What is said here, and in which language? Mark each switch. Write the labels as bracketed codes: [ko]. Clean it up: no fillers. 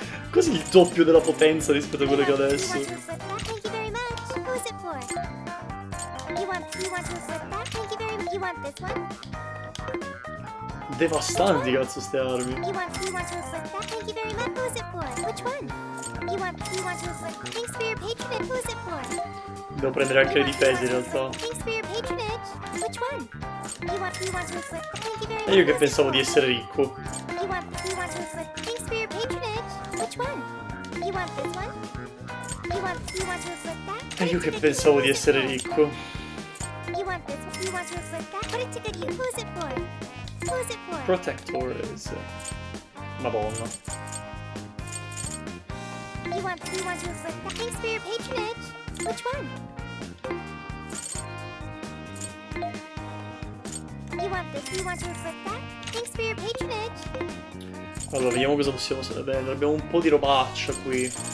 [it] Quasi il doppio della potenza rispetto a quelle che ho adesso. [en] Thank you very much. Who's it for? You want to flip that? Thank you very much. You want this one? [it] Devastanti cazzo ste armi. [en] You want to flip that? Thank you very much. Who's it for? Which one? You want to flip. Thanks for your patronage. Who's it for? [it] Devo prendere anche le difese in realtà. [en] Thanks for your patronage. Which one? You want to flip. Thank you very much. [it] E io che pensavo di essere ricco. [en] You want to flip. Thanks for your patronage. Which one? You want this one? You want to flip that? [it] E io che pensavo di essere ricco. [en] You want this one? You want to flip that? Put it to good use. Who's it for? Who's it for? Protectors. [it] Madonna. [en] You want to flip that? Thanks for your patronage. Which one? You want this? You want to flip that? Thanks for your patronage. [it] Allora, vediamo cosa possiamo vendere. Abbiamo un po' di robaccia qui.